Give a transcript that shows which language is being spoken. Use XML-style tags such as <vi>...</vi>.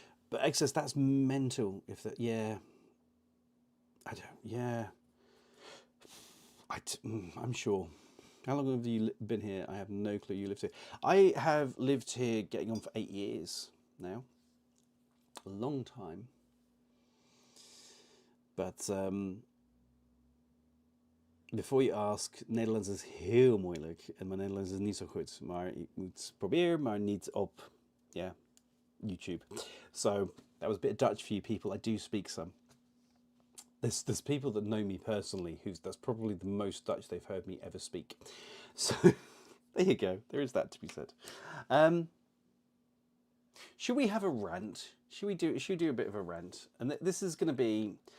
<en>But excess, that's mental. If that, yeah. I don't, yeah. I'm sure. How long have you been here? I have no clue you lived here. I have lived here getting on for 8 years now. A long time. But before you ask,</en> <nl>Nederlands is heel moeilijk. En mijn Nederlands is niet zo goed. Maar ik moet proberen, maar niet op YouTube.</nl> <en>So that was a bit of Dutch for you people. I do speak some. There's people that know me personally that's probably the most Dutch they've heard me ever speak. So there you go. There is that to be said. Should we have a rant? Should we do a bit of a rant? And this is going to be.</en>